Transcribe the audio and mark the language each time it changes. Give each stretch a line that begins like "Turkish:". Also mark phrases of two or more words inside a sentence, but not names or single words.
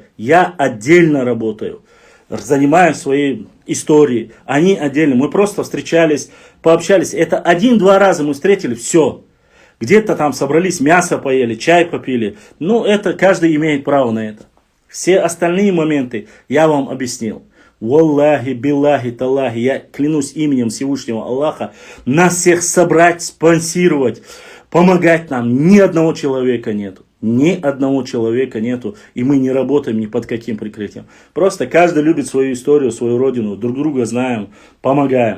Russian: Я отдельно работаю, занимаюсь своей историей. Они отдельно. Мы просто встречались, пообщались. Это 1-2 раза мы встретили, все. Где-то там собрались, мясо поели, чай попили. Ну, это каждый имеет право на это. Все остальные моменты я вам объяснил.
Arabic: والله، بالله، تالله,
Russian: я клянусь именем Всевышнего Аллаха, нас всех собрать, спонсировать, Помогать нам ни одного человека нету. Ни одного человека нету, и мы не работаем ни под каким прикрытием. Просто каждый любит свою историю, свою родину, друг друга знаем, помогаем.